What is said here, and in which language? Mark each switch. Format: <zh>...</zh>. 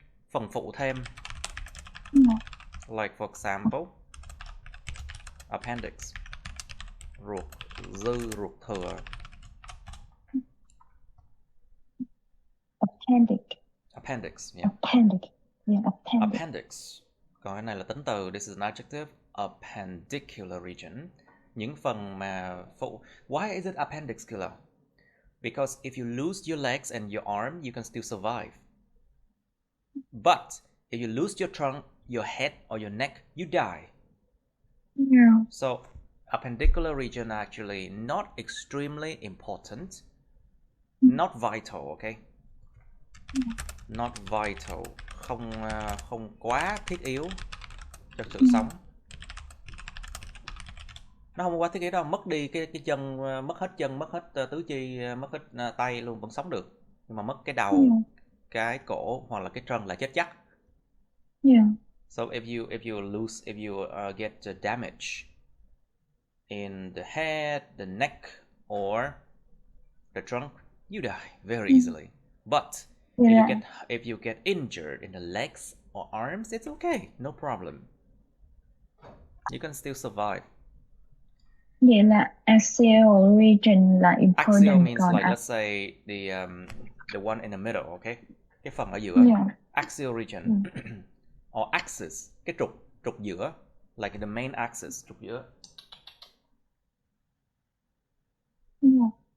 <vi>Phần phụ thêm.</vi> <en>Like for example, appendix,</en> <vi>ruột dư, ruột thừa.</vi> <en>Appendix, yeah. Appendix.</en> <vi>Còn cái này là tính từ,</vi> <en>this is an adjective, appendicular region.</en> <vi>Những phần mà phụ.</vi> <en>Why is it appendicular? Because if you lose your legs and your arm, you can still survive. But if you lose your trunk, your head or your neck, you die. Yeah. So appendicular region actually not extremely important, not vital, okay? Not vital,</en> <vi>không quá thiết yếu cho sự sống. Nó không quá thiết yếu đâu, mất đi cái chân, mất hết chân, mất hết tứ chi, mất hết tay luôn vẫn sống được. Nhưng mà mất cái đầu, cái cổ hoặc là cái chân là chết chắc.</vi> <en>Yeah. So if you get damage in the head, the neck or the trunk, you die very easily. But if you get injured in the legs or arms, it's okay, no problem. You can still survive.</en> <vi>Vậy là</vi> <en>axial region</en> <vi>là important.</vi> <en>Axial means like let's say the one in the middle, okay?</en> <vi>Cái phần ở giữa.</vi> <en>Yeah. Axial region or axis,</en> <vi>cái trục giữa,</vi> <en>like the main axis,</en> <vi>trục giữa.</vi> <en>Yeah.</en>